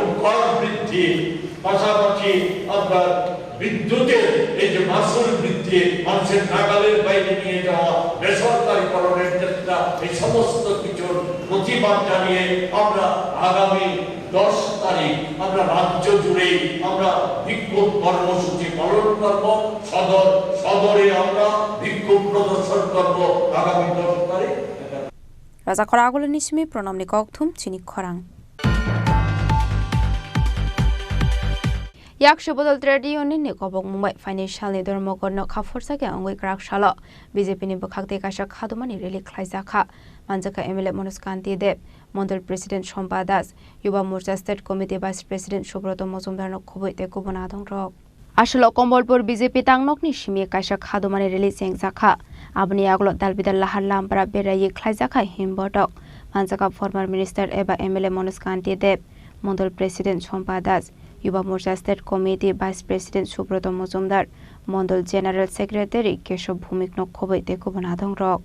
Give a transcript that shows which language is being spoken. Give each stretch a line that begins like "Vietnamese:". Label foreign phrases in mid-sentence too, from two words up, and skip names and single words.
Bangla: কর বৃদ্ধি পাশাপাশি আপনার বিদ্যুতের এই যে মাসুল বৃদ্ধি মানুষের নাগালের বাইরে নিয়ে যাওয়া বেসরকারীকরণের চেষ্টা এই সমস্ত কিছুর প্রতিবাদ জানিয়ে আমরা আগামী 10 তারিখ আমরা রাজ্য জুড়ে আমরা বিক্ষোভ কর্মসূচি পালন করব সদরে আমরা বিক্ষোভ প্রদর্শন করব আগামী 10 তারিখ
Kok Borok: Raja Khoragul Nishmi Pronomni Kokthum Chini Khorang. Yak Shubodol
English: Trade Union
Kok Borok: ni Kobok Mumbai Financial ni Dormokor no Kaforsa ke Angoi Krak Shala BJP ni Bokakte Kasha Khadumani Reli Klaizaka Manjaka MLA Monuskanti Deb Mandal President Shompa Das Yuba Morcha State Committee Vice President Shubroto Mozumdar no Khoboi te Kubonadong Rok Ashlo Kombolpur BJP Tangnok ni Shimi Kasha Khadumani Reli Sengzaka Abni Aglo Dalbidal Lahar Lampara Berayi Klaizaka Himbotok Manjaka
English: former minister
Kok Borok: Eba MLA Monuskanti Deb Mandal President Shompa Das Yuba Morcha State Committee Vice President Shubroto Mozumdar Mandal General Secretary Keshav Bhumik no Khoboi te Kubonadong Rok